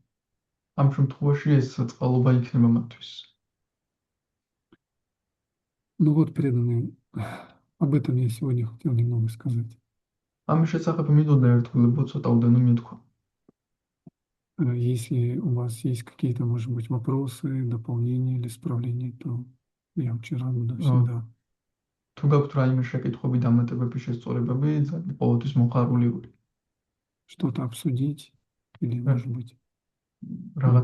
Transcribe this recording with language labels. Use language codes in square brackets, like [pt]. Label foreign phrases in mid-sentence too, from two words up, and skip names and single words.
[ka] ამ შემთხვევაში ეს წყალობა იქნება მათთვის. [ru] Ну вот, преданные, об этом я сегодня хотел немного сказать. [ka] ამის შესახებ მინდოდა ერთგულებოდ ცოტა უდანო მეთქვა. [ru] Если у вас есть какие-то, может быть, вопросы, дополнения или исправления, то я очень рад буду აა, всегда [ka] თუ გაქვთ რაიმე შეკითხვები, დამატებები, შესწორებები, ყოველთვის მოხარული ვარ. [ru] что-то обсудить или, [ka] რა [ru] может быть, м,